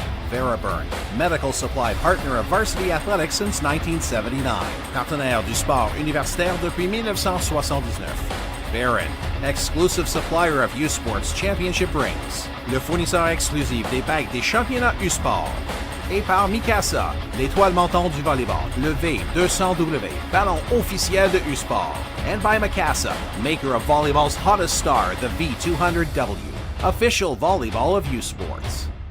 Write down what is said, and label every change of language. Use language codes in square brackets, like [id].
[en] Veraburn, medical supply partner of varsity athletics since 1979. [fr] Partenaire du sport universitaire depuis 1979. [en] Barron, exclusive supplier of U-Sports Championship rings. [fr] Le fournisseur exclusif des bagues des championnats U-Sport. Et par Mikasa, l'étoile montante du volleyball, le V200W, ballon officiel de U-Sport. [en] And by Mikasa, maker of volleyball's hottest star, the V200W, official volleyball of U-Sports.